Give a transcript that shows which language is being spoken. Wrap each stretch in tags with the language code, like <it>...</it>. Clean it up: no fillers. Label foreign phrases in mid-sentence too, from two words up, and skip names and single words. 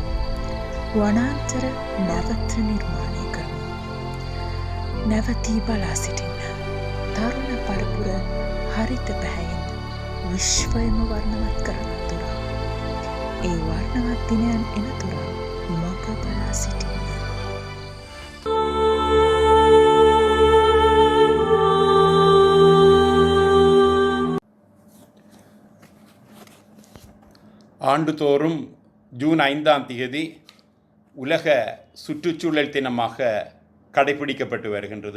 <si>වනාන්තර නැවත නිර්මාණය කරමු. නැවතී බලා සිටින්න. තරුණ පරපුර හරිත පැහැයෙන් විශ්වයම වර්ණවත් කරන තුර ඒ වර්ණවත් දිනයන් එන තුර මග බලා සිටින්න.</si> <ta>ஆண்டுதோறும் ஜூன் 5ஆம் தேதி உலக சுற்றுச்சூழல் தினமாக கடைபிடிக்கப்பட்டு வருகின்றது.</ta>